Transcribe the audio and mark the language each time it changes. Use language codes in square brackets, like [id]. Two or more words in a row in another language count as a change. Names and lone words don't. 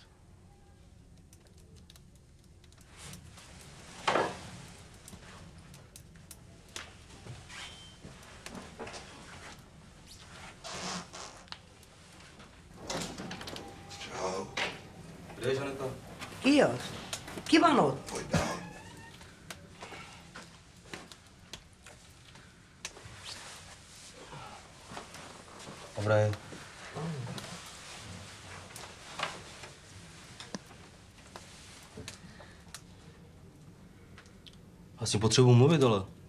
[cs] Čau. Kde je Žaneta? [hu] Ki az? Ki van ott? [cs] Pojď dál. Dobré. Asi potřebuji mluvit, ale...